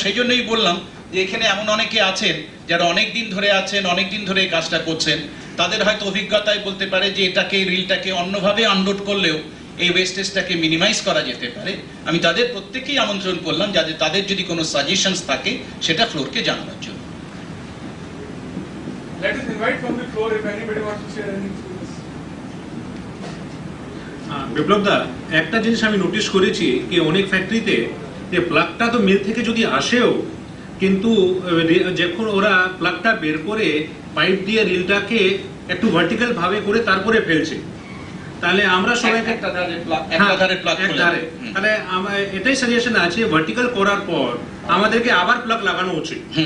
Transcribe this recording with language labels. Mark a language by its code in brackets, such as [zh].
[bn] সেই জন্যই বললাম যে এখানে এমন অনেকে আছেন যারা অনেক দিন ধরে আছেন, অনেক দিন ধরে এই কাজটা করছেন, তাদের হয়তো অভিজ্ঞতায় বলতে পারে যে এটাকে রিলটাকে অন্যভাবে আনলোড করলেও এই ওয়েস্টেজটাকে মিনিমাইজ করা যেতে পারে, আমি তাদের প্রত্যেককেই আমন্ত্রণ করলাম যাতে তাদের যদি কোনো সাজেশনস থাকে সেটা ফ্লোরকে জানানোর জন্য। [en] Let us invite from the floor if anybody wants to say anything to this. [bn] বিপ্লব দা, একটা জিনিস আমি নোটিশ করেছি যে অনেক ফ্যাক্টরিতে যে প্লাগটা তো মিল থেকে যদি আসেও, কিন্তু যখন ওরা প্লাগটা বের করে পাইপ দিয়ে রিলটাকে একটু ভার্টিক্যাল ভাবে করে তারপরে ফেলছে, তাহলে আমরা সবাইকে তাহলে এটাই সাজেশন আছে ভার্টিক্যাল করার পর আমাদেরকে আবার প্লাগ লাগানো উচিত।